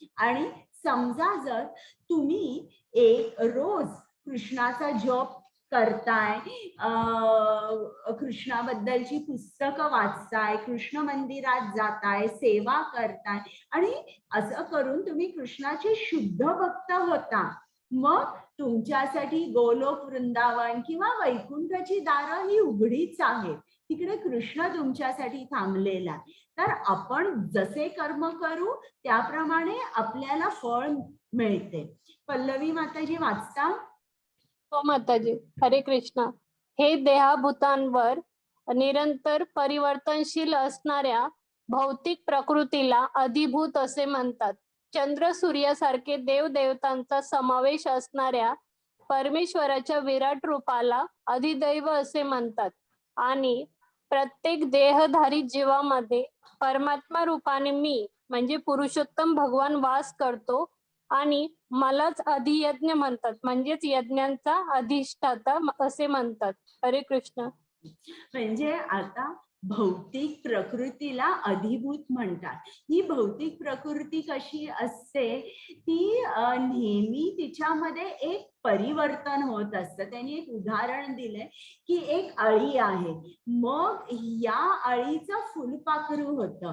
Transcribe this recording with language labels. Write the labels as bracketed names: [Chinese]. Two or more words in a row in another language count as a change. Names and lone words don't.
[Marathi] आणि समजा जर तुम्ही एक रोज कृष्णाचा जप करताय, कृष्णाबद्दलची पुस्तकं वाचताय, कृष्ण मंदिरात जाताय, सेवा करताय आणि असं करून तुम्ही कृष्णाचे शुद्ध भक्त होता, मग तुमच्यासाठी गोलोक वृंदावन किंवा वैकुंठाची दारं ही उघडीच आहेत. तिकडे कृष्ण तुमच्यासाठी थांबलेला आहे. तर आपण जसे कर्म करू त्याप्रमाणे आपल्याला फळ मिळते. पल्लवी माताजी वाचता? हो माताजी. हरे कृष्ण. हे देहाभूतांवर निरंतर परिवर्तनशील असणाऱ्या भौतिक प्रकृतीला अधिभूत असे म्हणतात. चंद्र सूर्यासारखे देवदेवतांचा समावेश असणाऱ्या परमेश्वराच्या विराट रूपाला अधिदैव असे म्हणतात. आणि प्रत्येक देहधारी जीवामध्ये परमात्मा रूपाने मी म्हणजे पुरुषोत्तम भगवान वास करतो आणि मलाच अधियज्ञ म्हणतात, म्हणजेच यज्ञांचा अधिष्ठाता असे म्हणतात. हरे कृष्ण. म्हणजे आता भौतिक प्रकृतीला अधिभूत म्हणतात. ही भौतिक प्रकृती कशी असते, ती नेहमी तिच्यामध्ये एक परिवर्तन होत असतं. त्यांनी एक उदाहरण दिलंय की एक अळी आहे, मग या अळीचं फुलपाखरू होतं.